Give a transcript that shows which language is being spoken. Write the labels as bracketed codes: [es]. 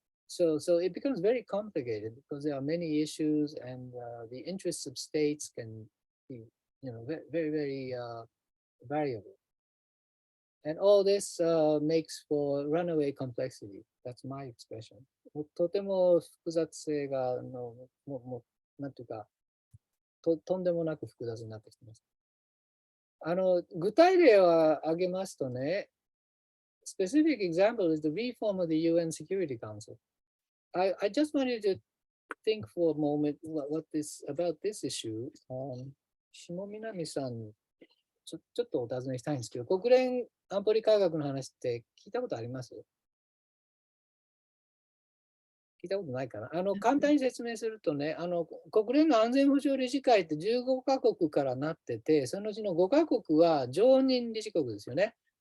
[en] So it becomes very complicated because there are many issues, and the interests of states can be, very, very variable. And all this makes for runaway complexity. That's my expression. [ja] とても複雑性がなんていうかとんでもなく複雑になってきてます。具体例を挙げますとね、 [en] specific example is the reform of the UN Security Council. I just wanted to think for a moment about this issue. [ja] 下南さん、ちょっとお尋ねしたいんですけど、国連安保理改革の話って聞いたことあります？聞いたことないかな。簡単に説明するとね、国連の安全保障理事会って15カ国からなってて、そのうちの5カ国は常任理事国ですよね。